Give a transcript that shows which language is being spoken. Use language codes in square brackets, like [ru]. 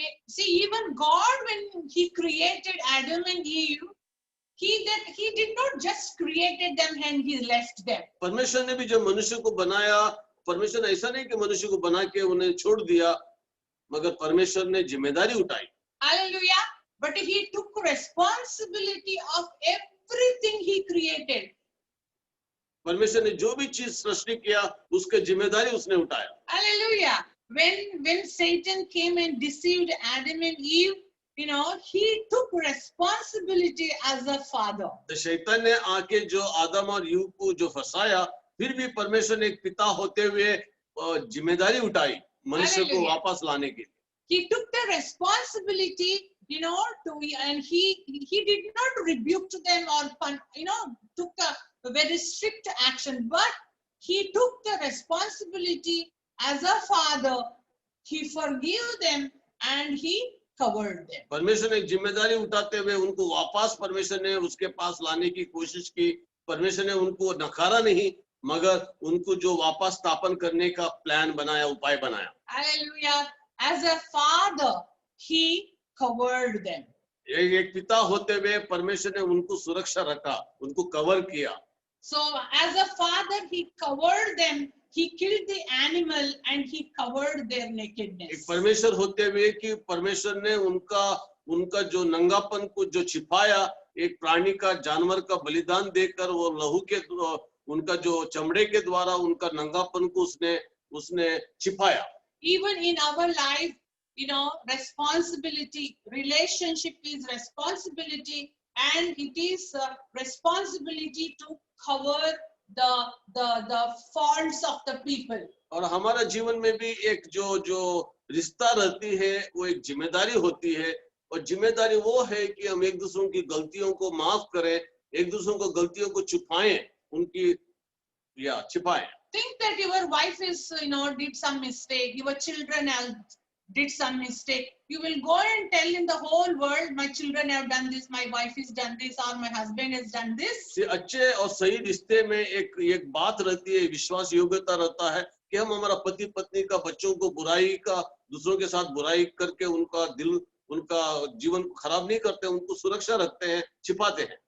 [en] See, even God, when He created Adam and Eve, He did not just created them and He left them. [hi] परमेश्वर ने भी जब मनुष्य को बनाया, परमेश्वर ने ऐसा नहीं कि मनुष्य को बना के उन्हें छोड़ दिया, मगर परमेश्वर ने जिम्मेदारी उठाई। Hallelujah. [en] But he took responsibility of everything he created. [hi] परमेश्वर ने जो भी चीज सृष्टि किया उसके जिम्मेदारी उसने उठाया। Hallelujah. [en] When Satan came and deceived Adam and Eve, he took responsibility as a father. [hi] तो शैतान ने आके जो आदम और यूव को जो फंसाया, फिर भी परमेश्वर ने एक पिता होते हुए जिम्मेदारी उठाई मनुष्य को Hallelujah. वापस लाने की। [en] He took the responsibility, and he did not rebuke them or took a very strict action, but he took the responsibility as a father. He forgave them and he covered them. [hi] परमेश्वर ने एक जिम्मेदारी उठाते हुए उनको वापस परमेश्वर ने उसके पास लाने की कोशिश की। परमेश्वर ने उनको नकारा नहीं, मगर उनको जो वापस स्थापन करने का प्लान बनाया, उपाय बनाया। Hallelujah. [en] As a father, he covered them. [hi] एक पिता होते हुए परमेश्वर ने उनको सुरक्षा रखा, उनको कवर किया। [en] So as a father, he covered them. He killed the animal and he covered their [hi] एक [en] nakedness. [hi] परमेश्वर होते हुए कि परमेश्वर ने उनका जो नंगापन को जो छिपाया, एक प्राणी का, जानवर का बलिदान देकर वो लहू के उनका जो चमड़े के द्वारा उनका नंगापन को उसने छिपाया। [en] Even in our life, responsibility, relationship is responsibility, and it is a responsibility to cover the faults of the people. [hi] और हमारा जीवन में भी एक जो रिश्ता रहती है, वो एक जिम्मेदारी होती है, और जिम्मेदारी वो है कि हम एक दूसरों की गलतियों को माफ करें, एक दूसरों को गलतियों को छुपाएं, उनकी छिपाएं। [en] Think that your wife is, did some mistake, your children have did some mistake. You will go and tell in the whole world, my children have done this, my wife has done this, or my husband has done this. [hi] अच्छे और सही रिश्ते में एक बात रहती है, विश्वास योग्यता रहता है कि हम हमारा पति पत्नी का, बच्चों को बुराई का, दूसरों के साथ बुराई करके उनका जीवन को खराब नहीं करते, उनको सुरक्षा रखते हैं, छिपाते हैं।